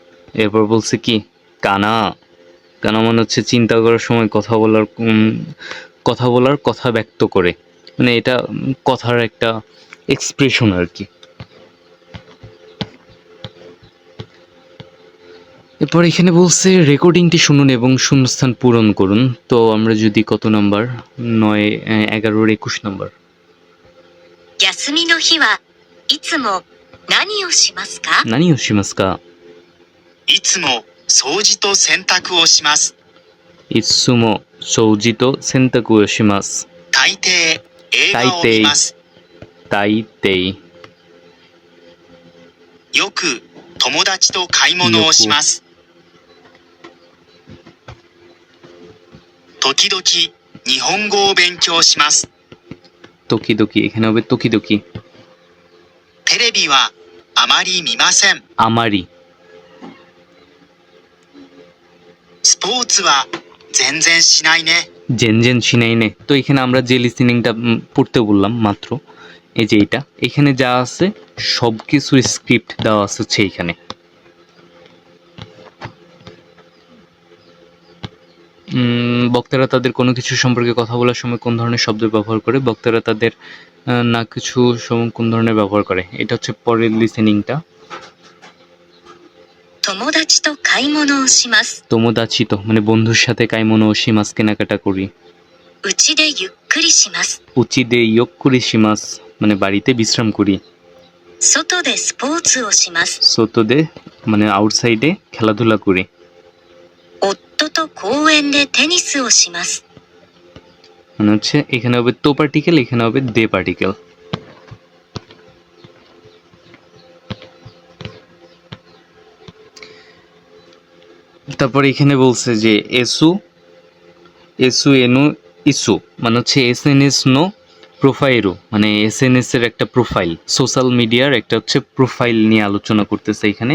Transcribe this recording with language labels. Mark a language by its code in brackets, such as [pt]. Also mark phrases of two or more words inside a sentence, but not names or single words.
[bn] এরপর বলছে কি কানা কানা মানে হচ্ছে চিন্তা করার সময় কথা ব্যক্ত করে, মানে এটা কথার একটা এক্সপ্রেশন আর কি। এরপর এখানে বলছে রেকর্ডিংটি শুনুন এবং শূন্যস্থান পূরণ করুন। তো আমরা যদি কত নাম্বার 9, 11, 21 নাম্বার। [ja] 休みの日はいつも何をしますか？何をしますか？いつも掃除と洗濯をします。いつも掃除と洗濯をします。大抵映画を見ます。大抵よく友達と買い物をします。時々日本語を勉強します。 [bn] 時々এখানে হবে 時々。 [ja] テレビはあまり見ません。あまり。スポーツは全然しないね。全然しないね. [bn] তো এখানে আমরা যে লিসেনিংটা পড়তে বললাম মাত্র, এই যে এটা, এখানে যা আছে সব কিছুর স্ক্রিপ্ট দেওয়া আছে হচ্ছে এইখানে। বক্তারা তাদের কোনো কিছু সম্পর্কে কথা বলার সময় কোন ধরনের শব্দ ব্যবহার করে? বক্তারা তাদের না কিছু কোন ধরনের ব্যবহার করে? এটা হচ্ছে পরের লিসেনিংটা। [ja] 友達と買い物をします。友達と [bn] মানে বন্ধুর সাথে [ja] 買い物します [bn] কেনাকাটা করি। [ja] うちでゆっくりします。うちでゆっくりします [bn] মানে বাড়িতে বিশ্রাম করি। [ja] 外でスポーツをします。外で [bn] মানে আউটসাইডে খেলাধুলা করি। [ja] 夫と公園でテニスをします。 [bn] মানে হচ্ছে এখানে হবে তো পার্টিকেল, এখানে হবে দে পার্টিকেল। তারপর এখানে বলছে যে [ja] エスエヌエス [bn] মানে হচ্ছে [ja] SNSのプロフィール, [bn] মানে এসএনএস এর একটা প্রোফাইল, [en] social media [bn] একটা হচ্ছে প্রোফাইল নিয়ে আলোচনা করতেছে এখানে।